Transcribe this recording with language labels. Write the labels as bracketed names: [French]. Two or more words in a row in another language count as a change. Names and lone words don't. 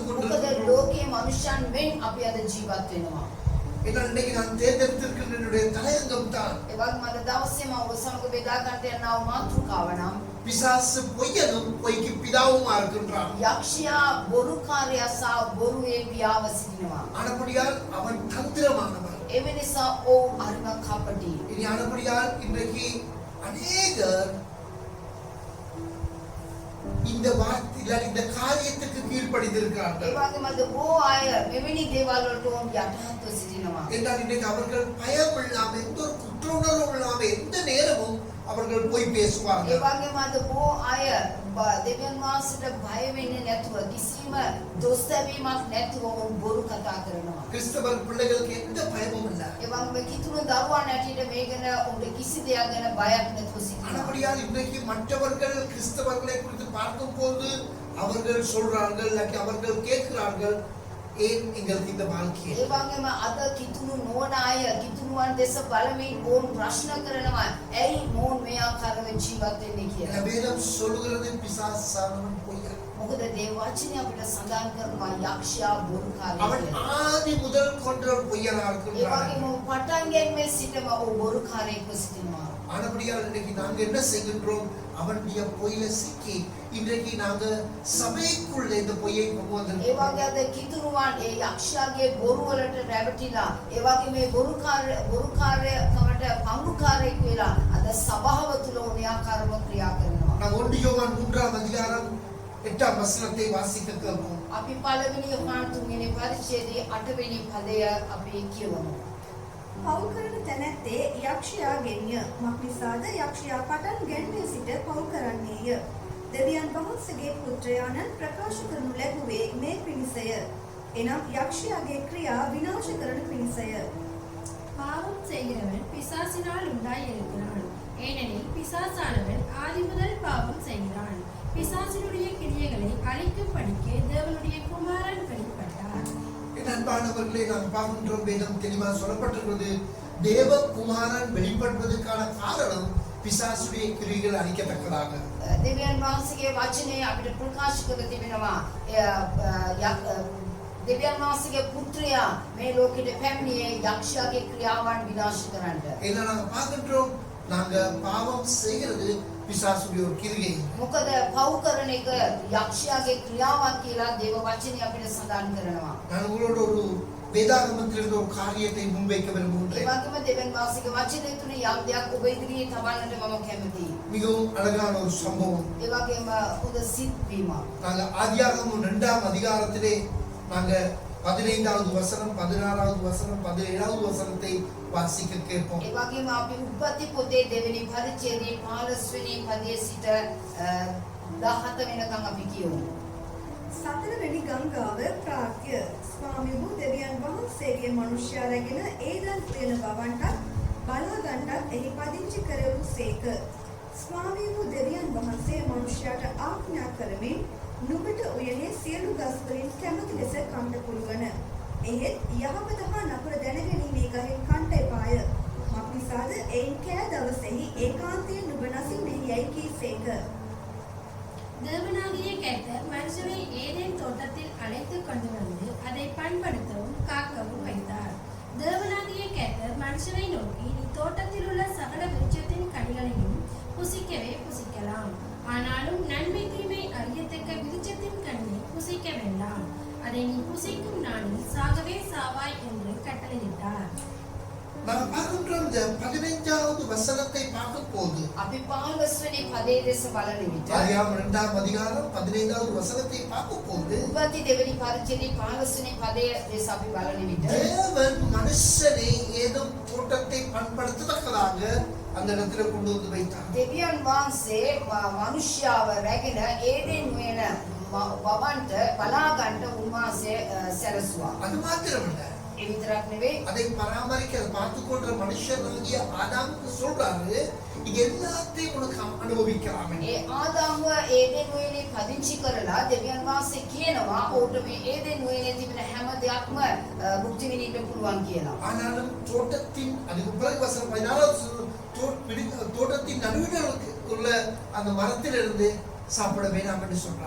[Sinhala] මොකද [Tamil] கொண்டிருக்கிறோம். [Sinhala] ලෝකයේ මනුෂ්‍යයන් මෙන් අපි අද ජීවත් වෙනවා. [Tamil] என்னால் இன்னைக்கு நான் தேர்ந்தெடுத்திருக்கிற என்னுடைய தலையங்கம் தான் [Sinhala] ඒ වගේම අද දවසේ මම ඔබ සමග බෙදා ගන්නට යනා වූ මාතෘකාව නම් [Tamil] பிசாசு பொய்யனும் பொய்க்கு பிதாவுமா இருக்கின்றான். [Sinhala] යක්ෂයා බොරුකාරයා සහ බොරුවේ පියාව සිටිනවා. [Tamil] ஆனபடியால் அவன் தந்திரமானவன். [Sinhala] ඒ නිසා ඔව් අරිම කපටි. [Tamil] இனி ஆனபடியால் இன்றைக்கு அநேகர் இந்த வார்த்தை இந்த காரியத்துக்கு [Sinhala] ඒ [Tamil] கீழ்ப்படிந்திருக்கிறார்கள். [Sinhala] වගේම අද බොහෝ අය මෙවැනි දේවල් වලට යටහත්ව සිටිනවා. [Tamil] என்றால் இன்றைக்கு அவர்கள் பயம் இல்லாமல் எந்த ஒரு குற்ற உணர்வும் இல்லாமல் எந்த நேரமும் அவர்கள் போய் [Sinhala] ඒ [Tamil] பேசுவார்கள். [Sinhala] වගේම අද බොහෝ අය දෙවියන් වහන්සේට බය වෙන්නේ නැතුව කිසිම දොස් දැමීමක් නැතුව ඔවුන් බොරු කතා කරනවා. [Tamil] கிறிஸ்தவர் பிள்ளைகளுக்கு எந்த பயமும் இல்லை. [Sinhala] ඒ වගේම කිතුණු දරුවන් ඇටියට මේ ගැන ඔවුන්ට කිසි දෙයක් ගැන බයක් නැතුව සිටිනවා. [Tamil] ஆனபடியால் இன்றைக்கு மற்றவர்கள் கிறிஸ்தவர்களை குறித்து பார்க்கும்போது அவர்கள் சொல்றார்கள் இல்லாட்டி அவர்கள் கேட்கிறார்கள் ஏன் எங்களுக்கு இந்த வாழ்க்கை. [Sinhala] ඒ වගේම අද කිතුණු නොවන අය කිතුණුවන් දෙස බලමින් ඔවුන් ප්‍රශ්න කරනවා ඇයි මොවුන් මේ ආකාරව ජීවත් වෙන්නේ කියලා. [Tamil] வேதம் சொல்லுகிறது பிசாசானவன் பொய்யன். [Sinhala] මොකද දේව වචනය අපිට සඳහන් කරනවා යක්ෂයා බොරුකාරයෙක් [Tamil] அவன் [Sinhala] කියලා. [Tamil] ஆதி முதல் கொன்ற பொய்யனா [Sinhala] ඒ [Tamil] இருக்கின்றான். [Sinhala] වගේම පටන් ගැනීම සිටම ඔහු බොරුකාරයෙක්ව සිටිනවා. [Tamil] ஆனபடியால் இன்றைக்கு நாங்க என்ன செய்கின்றோம்? அவனுடைய பொய்யில சிக்கி இன்றைக்கு நாங்க சபைக்குள்ள இந்த பொய்யை கொண்டு [Sinhala] ඒ [Tamil] வந்திருக்கோம். [Sinhala] වගේ අද කිතුරුවන් ඒ යක්ෂයාගේ බොරු වලට රැවටිලා ඒ වගේ මේ බොරුකාරකමට පංගුකාරයෙක් වෙලා අද සභාව තුල ඕන ආකාරව ක්‍රියා කරනවා. [Tamil] நான் 1 யோவான் 3ஆம் அதிகாரம் 8ஆம் வசனத்தை வாசிக்க கேட்போம். [Sinhala] අපි පළවෙනි යොහාන් 3 වෙනි පරිච්ඡේදයේ 8 වෙනි පදය අපි කියවමු. පව් කරන තැනැත්තේ යක්ෂයාගෙන්ය. මක්නිසාද යක්ෂයා පටන් ගැන්මේ සිට පව් කරන්නේය. දෙවියන් වහන්සේගේ පුත්‍රයාණන් ප්‍රකාශ කරනු ලැබුවේ මේ පිණිසය. එනම් යක්ෂයාගේ ක්‍රියා විනාශ කරන පිණිසය. [Tamil] பாவம் செய்கிறவன் பிசாசினால் உண்டாயிருக்கிறான். ஏனெனில் பிசாசானவன் ஆதி முதல் பாவம் செய்கிறான். பிசாசினுடைய கிரியைகளை அழிக்கும்படிக்கு தேவனுடைய குமாரன் வெளிப்பட்டார். என் அன்பானவர்களே, நாம் பார்க்கின்றோம் வேதம் தெளிவாக சொல்லப்பட்டிருக்கிறது. தேவகுமாரன் வெளிப்படுவதற்கான காரணம் பிசாசுடைய கிரியைகள் அழிக்கத்தக்கதாக. [Sinhala] දෙවියන් වහන්සේගේ වචනය අපිට ප්‍රකාශ කර තිබෙනවා. දෙවියන් වහන්සේගේ පුත්‍රයා මේ ලෝකෙට පැමිණියේ යක්ෂයාගේ ක්‍රියාවන් විනාශ කරන්නට. [Tamil] ஏன்னா நாங்க பார்க்கின்றோம், நாங்க பாவம் செய்கிறது பிசாசுடைய ஒரு கிரியை. [Sinhala] මොකද පව් කරන එක යක්ෂයාගේ ක්‍රියාවක් කියලා දේව වචනය අපිට සඳහන් කරනවා. [Tamil] நான் உங்களோட ஒரு வேதாகமத்திலிருந்து ஒரு காரியத்தை முன்வைக்க [Sinhala] ඒ [Tamil] விரும்புகின்றேன். [Sinhala] වගේම දෙවියන් වහන්සේගේ වචනය තුන යම් දෙයක් ඔබ ඉදිරියේ තබන්නට මම කැමතියි. [Tamil] மிகவும் அழகான ஒரு சம்பவம். [Sinhala] ඒ වගේම හොඳ සිත්වීමක්. [Tamil] நாங்க ஆதியாகமம் 2ஆம் அதிகாரத்திலே நாங்க 15வது வசனம், 16வது வசனம், 17வது வசனத்தை வாசிக்க கேட்போம். [Sinhala] ඒ වගේම අපි උප්පත්ති පොතේ දෙවෙනි පරිච්ඡේදයේ 15 වෙනි පදයේ සිට 17 වෙනකම් අපි කියමු. සතරවෙනි ගංගාව ප්‍රාග්‍ය. ස්වාමී වූ දෙවියන් වහන්සේගේ මනුෂ්‍යයා රැගෙන ඒදන් උයන බවන්ටත් බලාගන්ටත් එහි පදිංචි කරවූ සේක. ස්වාමී වූ දෙවියන් වහන්සේ මනුෂ්‍යයාට ආඥා කරමින් නුඹට උයනේ සියලු ගස් වලින් කැමති ලෙස කන්න පුළුවන්. එහෙත් යහපත හා නපුර දැනගැනීමේ ගහෙන් කන්ට එපාය. මක්නිසාද එයින් කෑ දවසෙහි ඒකාන්තයෙන් නුඹ නසින්නේ යැයි කීසේක. [Tamil] தேவனாகிய கர்த்தர் மனுஷனை ஏதேன் தோட்டத்தில் அழைத்து கொண்டு வந்து அதை பண்படுத்தவும் காக்கவும் வைத்தார். தேவனாகிய கர்த்தர் மனுஷனை நோக்கி, நீ தோட்டத்தில் உள்ள சகல விருட்சத்தின் கனிகளையும் புசிக்கவே புசிக்கலாம், ஆனாலும் நன்மை தீமை அறியத்தக்க விருட்சத்தின் கனியை புசிக்க வேண்டாம், அதை நீ புசிக்கும் நாளில் சாகவே சாவாய் என்று கட்டளையிட்டார். நாங்க பார்க்கின்றோம், இந்த 15வது வசனத்தை பார்க்கும் போது [Sinhala] අපි 15 වෙනි පදයේ දෙස බලන විට [Tamil] ஆதியாகமம் 2ஆம் அதிகாரம் 15வது வசனத்தை பார்க்கும் போது [Sinhala] උප්පත්ති දෙවෙනි පරිච්ඡේදයේ 15 වෙනි පදයේ දෙස අපි බලන විට [Tamil] தேவன் மனுஷனை ஏதோ தோட்டத்தை பண்படுத்தத்தக்கதாக அந்த இடத்துல கொண்டு வந்து வைத்தார். [Sinhala] දෙවියන් වහන්සේ මනුෂ්‍යව රැගෙන ඒදෙන් වෙන වවන්ට බලා ගන්න උන්වහන්සේ සැලසුවා. [Tamil] அது மாத்திரமல்ல, [Sinhala] ඒ විතරක් නෙවෙයි [Tamil] அதை பராமரிக்க அதை பார்த்து கொள்ற மனுஷனாகிய ஆதாமுக்கு சொல்றாரு இது எல்லாத்தையும் உனக்கு அனுபவிக்கலாம் என்று. [Sinhala] ඒ ආදාම්ව ඒදෙන් උයනේ පදිංචි කරලා දෙවියන් වහන්සේ කියනවා ඔහුට මේ ඒදෙන් උයනේ තිබෙන හැම දෙයක්ම භුක්ති විඳින්න පුළුවන් කියලා. [Tamil] ஆனாலும் தோட்டத்தின் அதுக்கு பிறகு வசனம் 14 தோட்டத்தின் நடுவில் உள்ள அந்த மரத்திலிருந்து சாப்பிட வேண்டாம் என்று சொல்றாரு.